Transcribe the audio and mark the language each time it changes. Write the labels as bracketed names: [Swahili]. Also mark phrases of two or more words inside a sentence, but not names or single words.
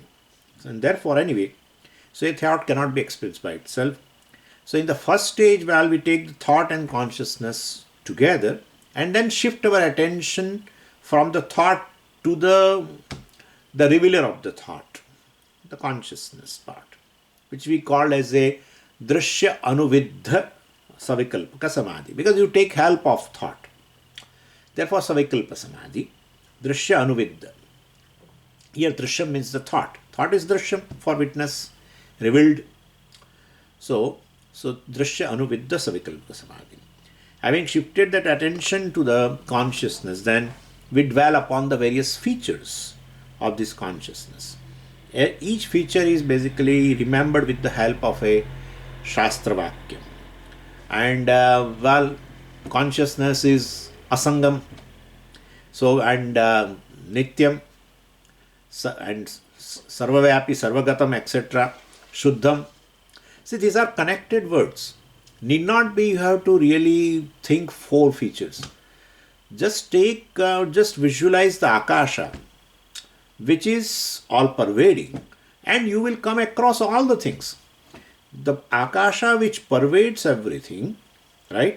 [English] And therefore, anyway, so a thought cannot be experienced by itself. So in the first stage, while we take the thought and consciousness together and then shift our attention from the thought to the revealer of the thought, the consciousness part, which we call as a [Sanskrit] दृश्य अनुविद्ध सविकल्पक समाधि, [English] because you take help of thought. Therefore, [Sanskrit] सविकल्प समाधि, दृश्य अनुविद्ध. [English] Here, Drsya means the thought. Thought is Drsya for witness, revealed. [Sanskrit] So दृश्य अनुविद्ध सविकल्पक समाधि. [English] Having shifted that attention to the consciousness, then we dwell upon the various features of this consciousness. Each feature is basically remembered with the help of a [Sanskrit] शास्त्र वाक्यम्. [English] And consciousness is asangam, so, and nityam, and [Sanskrit] सर्वव्यापि, सर्वगतम्, [English] etc., shuddham. See, these are connected words. Need not be you have to really think four features. Just just visualize the akasha, which is all pervading, and you will come across all the things. The akasha which pervades everything, right?